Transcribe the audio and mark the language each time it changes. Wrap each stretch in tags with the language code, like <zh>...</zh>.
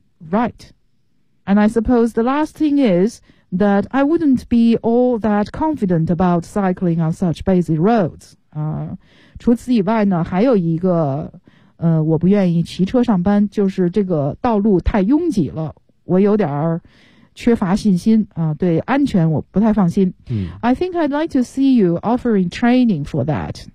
<en>Right. And I suppose the last thing is that I wouldn't be all that confident about cycling on such busy roads.</en> <zh>除此以外呢，还有一个我不愿意骑车上班，就是这个道路太拥挤了，我有点儿缺乏信心啊，对安全我不太放心。</zh> <en>I think I'd like to see you offering training for that.</en>